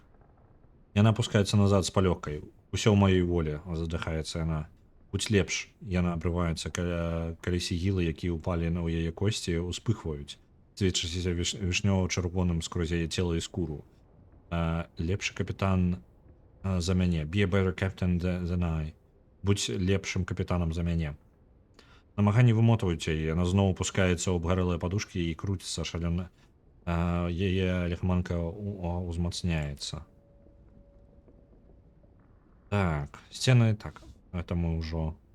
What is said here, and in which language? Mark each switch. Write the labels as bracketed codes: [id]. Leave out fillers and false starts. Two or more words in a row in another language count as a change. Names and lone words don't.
[be] Яна апускаецца назад з палёгкай. Усё ў маёй волі, задыхаецца яна. Будь лепш. Яна абрываецца, калі сігілы, якія ўпалі на яе косці, успыхваюць, сведчыся вішнёва-чырвоным скрозь яе цела і скуру. Лепшы капітан за мяне. [en] Be a better captain than I. [be] Будь лепшым капітанам за мяне. Намаганні вымотваюць яе. Яна зноў опускаецца ў абгарэлыя падушкі і круціцца шалёна. Яе лихманка узмацняецца. Так, сцены, так, это мы ўжо...